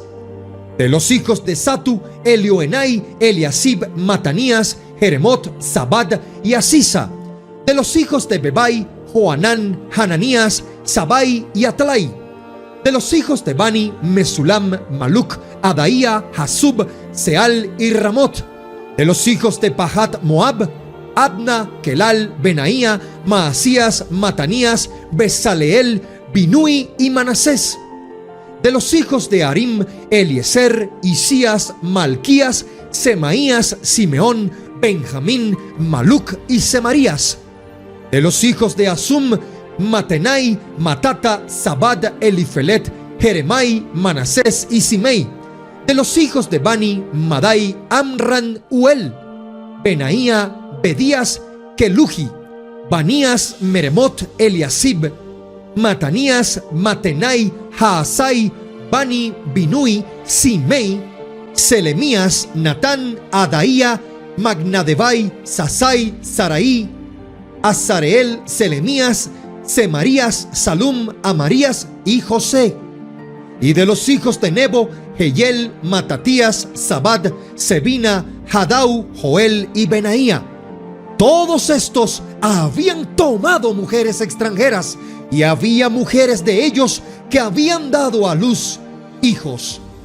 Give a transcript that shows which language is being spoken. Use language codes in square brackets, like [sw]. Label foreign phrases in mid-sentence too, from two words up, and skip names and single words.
[es] De los hijos de Satu, Elioenai, Eliasib, Matanías, Jeremot, Zabad y Asisa. De los hijos de Bebai, Joanán, Hananías, Sabai y Atlai. De los hijos de Bani, Mesulam, Maluc, Adaía, Hasub, Seal y Ramot. De los hijos de Pahat Moab, Adna, Kelal, Benaía, Maasías, Matanías, Besaleel, Binui y Manasés. De los hijos de Harim, Eliezer, Isías, Malquías, Semaías, Simeón, Benjamín, Maluc y Semarías. De los hijos de Asum, Matenai, Matata, Zabad, Elifelet, Jeremai, Manasés y Simei. De los hijos de Bani, Madai, Amran, Uel, Benaía, Bedías, Keluji, Banías, Meremot, Eliasib, Matanías, Matenai, Jaasai, Bani, Binui, Simei, Selemías, Natán, Adaía, Magnadebai, Sasai, Saraí, Azareel, Selemías, Semarías, Salum, Amarías y José. Y de los hijos de Nebo, Jehiel, Matatías, Zabad, Sebina, Hadau, Joel y Benaía. Todos estos habían tomado mujeres extranjeras, y había mujeres de ellos que habían dado a luz hijos.